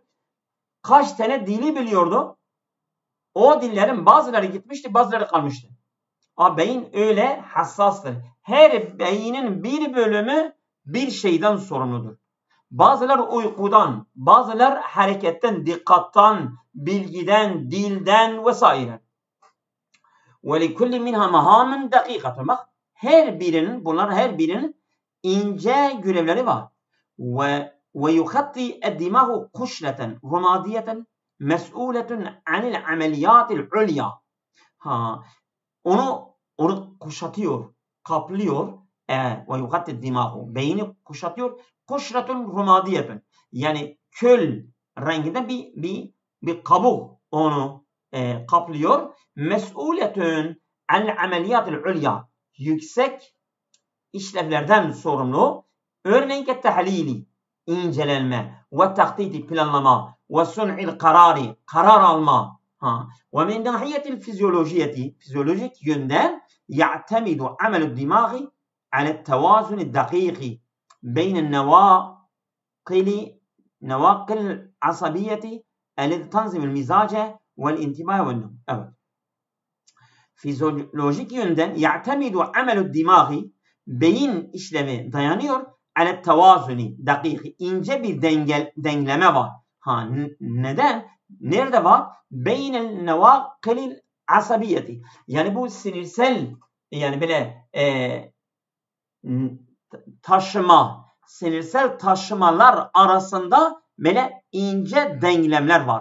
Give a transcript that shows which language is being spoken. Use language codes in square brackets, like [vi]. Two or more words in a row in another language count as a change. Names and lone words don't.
[tr] Kaç tane dili biliyordu. O dillerin bazıları gitmişti, bazıları kalmıştı. Ama beyin öyle hassastır. Her beynin bir bölümü bir şeyden sorumludur. Bazıları uykudan, bazıları hareketten, dikkattan, bilgiden, dilden vesaire. [ar] وَلِكُلِّ مِنْهَا مَهَامٍ دَقِيقَةٌ. [tr] Bak, bunlar her birinin ince görevleri var. [ar] وَيُخَطِّ الدِّمَاغُ قُشْرَةً رُمَادِيَةً مَسْئُولَةٌ عَنِ الْعَمَلِيَاتِ الْعُلْيَا. [tr] Onu kuşatıyor, kaplıyor. [ar] وَيُخَطِّ الدِّمَاغُ. [tr] Beyni kuşatıyor. [ar] قُشْرَةٌ رُمَادِيَةٌ. [tr] Yani köl renginde bir kabuk onu kaplıyor. [ar] مسؤولة عن العمليات العليا. [tr] Yüksek işlevlerden sorumlu. Örneğin tahlili, incelenme, ve tahdidi, planlama, ve [ar] صنع القرار, [tr] karar alma. [ar] ومن الناحية [tr] fizyolojik yönden [ar] يعتمد عمل الدماغ على توازن دقيق بين النواقل العصبية الذي تنظم المزاج والانتباه والنوم. [tr] Evet. Fizyolojik yönden [ar] يعتمد عمل الدماغ, [tr] beyin işlemi dayanıyor [ar] على توازن دقيق, [tr] ince bir dengeleme var. Neden? Nerede var? [ar] بين النواقل العصبية. [tr] Yani bu sinirsel, yani böyle sinirsel taşımalar arasında böyle ince denklemler var.